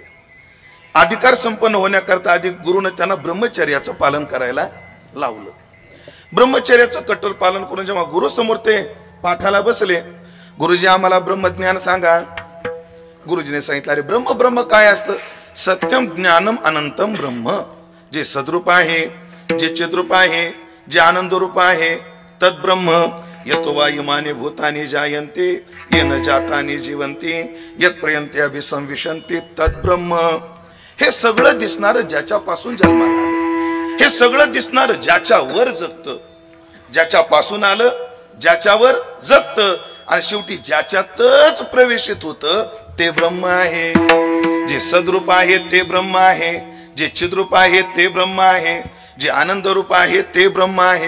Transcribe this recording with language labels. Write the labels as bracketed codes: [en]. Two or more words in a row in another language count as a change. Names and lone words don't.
[mr] अधिकार संपन्न होण्याकरता आधी गुरुने त्यांना ब्रह्मचर्याचं पालन करायला लावलं. ब्रह्मचर्याचं कठोर पालन करून जेव्हा गुरु समोर ते पाठाला बसले, गुरुजी आम्हाला ब्रह्मज्ञान सांगा. गुरुजीने सांगितलं अरे ब्रह्म काय असतं? [sa] सत्यम ज्ञानम अनंतम ब्रह्म. [mr] जे सद्रूप आहे, जे चिद्रूप आहे, जे आनंद रूप आहे [sa] तद ब्रह्म. यतो वा इमाने भूतानि जायन्ते येन जातानि जीवन्ति यत् पर्यन्ते अभिसंविशन्ति तद ब्रह्म. [mr] हे सगळं दिसणारं ज्याच्यापासून जन्माला आलं, हे सगळं दिसणारं ज्याच्या वर जगतं, ज्याच्यापासून आलं ज्याच्यावर जगत आणि शेवटी ज्याच्यातच प्रवेशित होत ते ब्रह्म आहे. जे सद्रूप आहे ते ब्रह्म आहे, जे चिद्रूप आहे ते ब्रह्म आहे, जे आनंद रूप आहे ते ब्रह्म आहे.